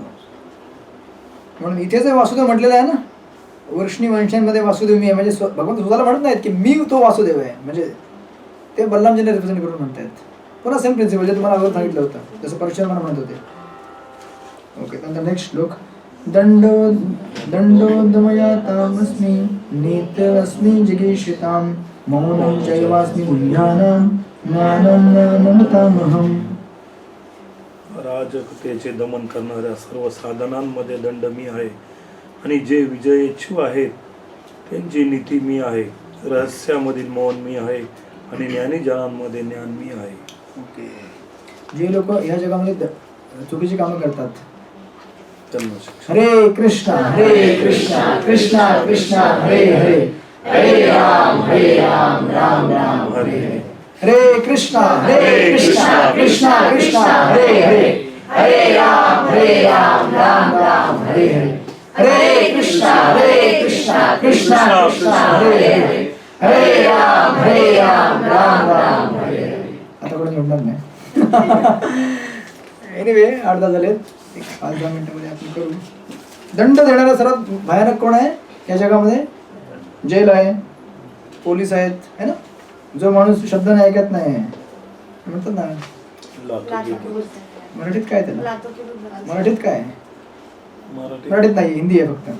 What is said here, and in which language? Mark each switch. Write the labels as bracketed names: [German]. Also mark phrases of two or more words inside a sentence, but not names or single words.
[Marathi] म्हणून इथेच वासुदेव म्हटलेलं आहे ना, वर्षणी वंशांमध्ये वासुदेव मी आहे, म्हणजे भगवान स्वतःला म्हणत नाहीत की मी तो वासुदेव आहे, म्हणजे ते बलरामजीने रिप्रेझेंट करून म्हणतायत. पुन्हा [English] same principle [Marathi] जे तुम्हाला अगोदर सांगितलं होतं, जसं परशुराम म्हणत होते. ओके, त्यानंतर नेक्स्ट श्लोक [Sanskrit] दंडोदमयातामस्मि नीतमस्मि जिगीषितां मौनं चैवास्मि मुह्यानां ज्ञानं ज्ञानमतामहम्. [Marathi] राजकतेचे दमन करणाऱ्या सर्व साधनांमध्ये दंड मी आहे आणि जे विजयेच्छू आहेत त्यांची नीती मी आहे. रहस्यामधील मौन मी आहे आणि ज्ञानीजनांमध्ये ज्ञान मी आहे. ओके, जे लोक ह्या जगामध्ये चुकीची कामं करतात, [Sanskrit] हरे कृष्णा कृष्णा कृष्णा हरे हरे, हरे राम राम राम हरे हरे. हरे कृष्णा कृष्णा कृष्णा हरे हरे, हरे राम राम राम हरे हरे. हरे कृष्णा कृष्णा कृष्णा हरे हरे, हरे राम राम राम हरे हरे. [Marathi] आता कोणी जोडणार नाही. एनिवे 8-10 झालेत, 5-10 मिनिटांमध्ये आपण करू. दंड देणारा सर्वात भयानक कोण आहे या जगामध्ये? जेल आहे, पोलीस आहेत, [Hindi] है ना. [Marathi] जो माणूस शब्दाने ऐकत नाही म्हणतात ना, मराठीत काय त्याला, मराठीत काय, मराठीत नाही, हिंदी आहे फक्त.